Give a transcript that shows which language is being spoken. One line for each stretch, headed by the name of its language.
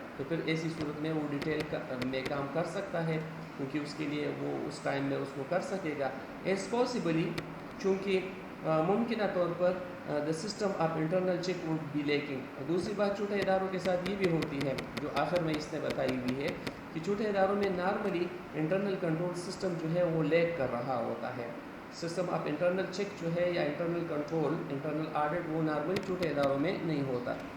Urdu: تو پھر ایسی صورت میں وہ ڈیٹیل میں کام کر سکتا ہے، کیونکہ اس کے لیے وہ اس ٹائم میں اس کو کر سکے گا
English: As possibly.
Urdu: چونکہ ممکنہ طور پر
English: The system of internal check would be lacking.
Urdu: دوسری بات چھوٹے اداروں کے ساتھ یہ بھی ہوتی ہے جو آخر میں اس نے بتائی ہوئی ہے کہ چھوٹے اداروں میں نارملی انٹرنل کنٹرول سسٹم جو ہے وہ لیک کر رہا ہوتا ہے. سسٹم آف انٹرنل چیک جو ہے یا انٹرنل کنٹرول، انٹرنل آڈٹ، وہ نارملی چھوٹے اداروں میں نہیں ہوتا.